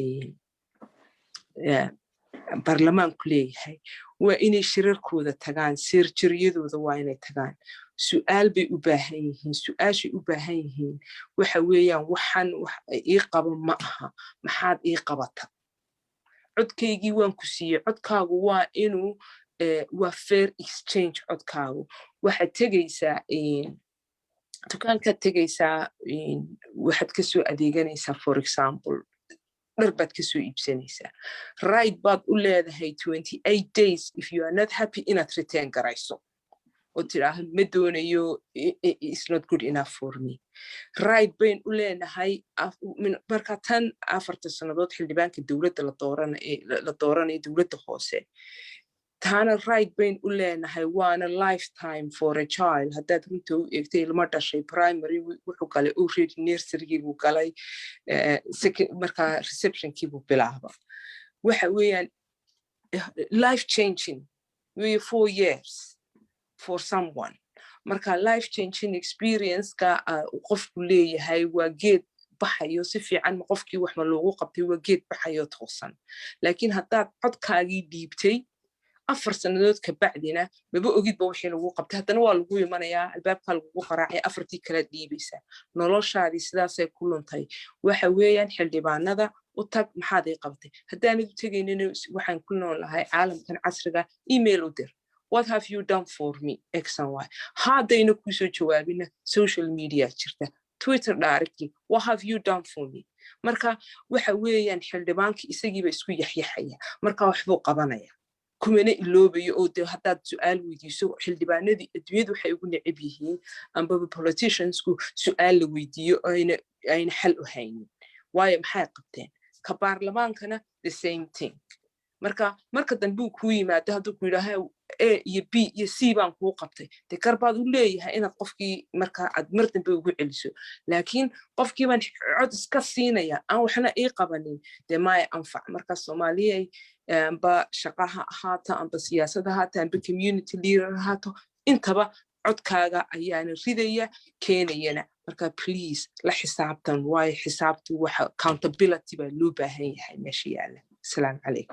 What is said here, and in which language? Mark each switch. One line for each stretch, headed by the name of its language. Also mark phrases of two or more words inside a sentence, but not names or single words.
Somali: baarlamaanku leeyahay waa inay shirarkooda tagaan sirjiryadooda waa inay tagaan su'aal bay u baahan yihiin su'aashay u baahan yihiin waxa weeyaan waxaan wax ii qabo ma aha maxaad ii qabata codkaygii waan ku siiyey codkaagu waa inuu waa
English: fair exchange
Somali: codkaagu waxaad tegaysaa dukaankaad tegaysaa waxaad kasoo adeeganaysaa
English: for example
Somali: dhar baad kasoo iibsanaysaa right baad u leedahay
English: 28 days if you are not happy
Somali: inaad return garayso oo tidhaaha ma doonayo
English: it's not good enough for me
Somali: right bayn u leenahay marka tan 4 sannadood xildhibaanka dowladda la dooranayo dowladda hoose taana right bayn u leenahay waana
English: lifetime for a child
Somali: haddaad runta u eegtay ilma dhashay primary wuxuu galay already nurserygiibuu galay markaa receptionkiibuu bilaaba waxa weeyaan
English: life changing
Somali: wey
English: 4 years for someone
Somali: marka
English: life changing experience-ka
Somali: qofku leeyahay waa geed baxayo si fiican qofkii wax ma loogu qabtay waa geed baxayo toosan laakiin haddaad codkaagii dhiibtay 4 sanadood ka bacdina maba ogidba wixii lagu qabtay haddana waa lagu imanayaa albaabka lagu qaraacay afartii kala dhiibaysa noloshaadii sidaasay ku luntay waxa weeyaan xildhibaanada u tag maxaad ay qabtay haddaanad u tegaynin waxaan ku noolahay caalamkan casriga email u dir
English: what have you done for me x and y
Somali: haddayna ku soo jawaabina
English: social media
Somali: jirta Twitter directly
English: what have you done for me
Somali: marka waxa weeyaan xildhibaankii isagiiba isku yaxyaxaya marka waxbuu qabanaya kumana iloobayo oo haddaad su'aal weydiiso xildhibaanadii adduunyadu waxay ugu neceb yihiin amba politiciansku su'aal la weydiiyo ayna xal u haynin waayo maxay qabteen ka baarlamaankana
English: the same thing
Somali: marka dambe ku yimaado hadduu ku yidhaaha A iyo B iyo C baan kuu qabtay de garbaad u leeyahay inaad qofkii marka aad mar dambe ugu celiso laakiin qofkii baan cod iska siinaya aan waxna ii qabanin de maay anfac marka Soomaaliya amba shaqaha ahaata amba siyaasada ahaata amba
English: community leader
Somali: ahaato intaba codkaaga ayaana ridaya keenayana marka please la xisaabtan waayo xisaabtu waxa accountability baa loo baahan yahay meesha yaala
Arabic: السلام عليكم